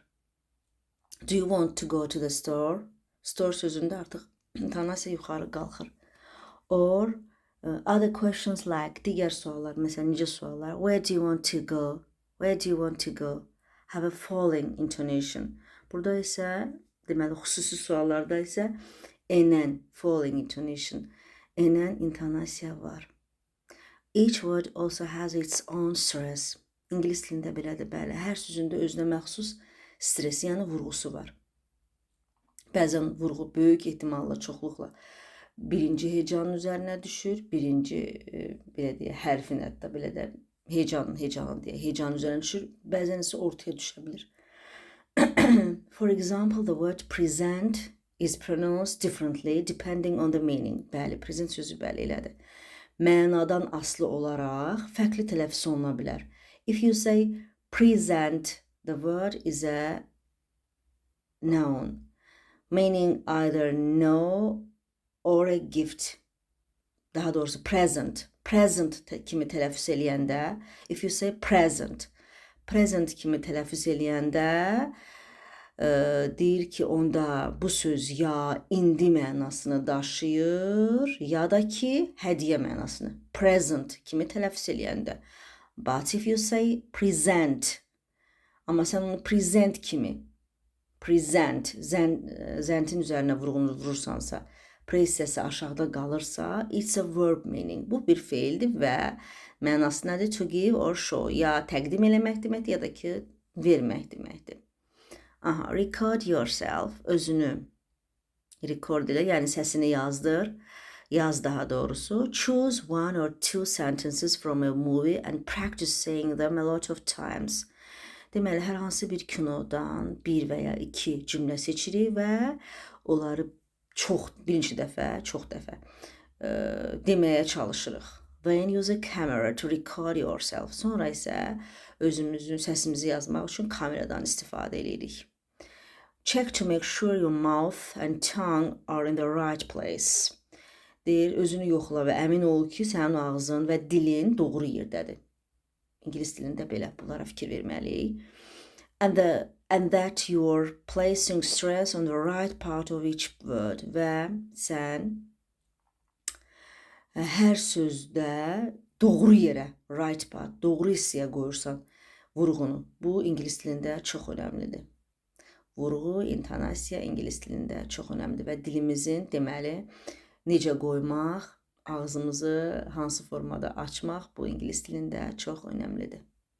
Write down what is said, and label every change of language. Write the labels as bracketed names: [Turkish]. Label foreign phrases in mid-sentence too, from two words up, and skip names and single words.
[English] Do you want to go to the store? [Azerbaijani] Store sözündə artıq intonasiya yuxarı qalxır. [English] Or other questions like [Azerbaijani] digər suallar, məsələn, necə suallar? [English] Where do you want to go? Where do you want to go? Have a falling intonation. [Azerbaijani] Burada isə, deməli, xüsusi suallarda isə Enən, [English] falling intonation. [Azerbaijani] Enən intonasiya var. [English] Each word also has its own stress. [Azerbaijani] İngilis dilində belədir, bəli. Hər sözündə özünə məxsus stresi, yəni vurğusu var. Bəzən vurğu böyük ehtimalla, çoxluqla birinci hecanın üzərinə düşür, birinci belə deyə hərfin, hətta belə də hecanın deyə hecanın üzərinə düşür, bəzən isə ortaya düşə bilir. [English] For example, the word present is pronounced differently depending on the meaning. [Azerbaijani] Bəli, present sözü bəli elədir. Mənadan asılı olaraq fərqli tələffüz oluna bilər. [English] If you say present, the word is a noun, meaning either no or a gift. [Azerbaijani] Daha doğrusu present. Present kimi tələffüz eləyəndə, [English] if you say present, [Azerbaijani] present kimi tələffüz eləyəndə deyir ki, onda bu söz ya indi mənasını daşıyır, ya da ki, hədiyyə mənasını. Present kimi tələffüz eləyəndə. [English] But if you say present, [Azerbaijani] amma sən onu present kimi, present, zentin üzərinə vurğunu vurursansa, pre hissəsi aşağıda qalırsa, [English] it's a verb meaning. [Azerbaijani] Bu bir feildir və mənası nədir? [English] To give or show. [Azerbaijani] Ya təqdim eləmək deməkdir, ya da ki, vermək deməkdir. [English] Aha, record yourself, [Azerbaijani] özünü record elə, yəni səsini yazdır. Yaz daha doğrusu. [English] Choose one or two sentences from a movie and practice saying them a lot of times. [Azerbaijani] Deməli, hər hansı bir kinodan bir və ya iki cümlə seçirik və onları birinci dəfə, çox dəfə deməyə çalışırıq. [English] Then use a camera to record yourself. [Azerbaijani] Sonra isə özümüzün səsimizi yazmaq üçün kameradan istifadə edirik. [English] Check to make sure your mouth and tongue are in the right place. [Azerbaijani] Deyir, özünü yoxla və əmin ol ki, sənin ağzın və dilin doğru yerdədir. İngilis dilində belə bunlara fikir verməliyik. [English] And that you're placing stress on the right part of each word. [Azerbaijani] Və sən hər sözdə doğru yerə, [English] right part, [Azerbaijani] doğru hissəyə qoyursan vurğunu. Bu İngilis dilində çox önəmlidir. Vurğu, intonasiya İngilis dilində çox önəmlidir və dilimizin deməli necə qoymaq, ağzımızı hansı formada açmaq bu İngilis dilində çox önəmlidir.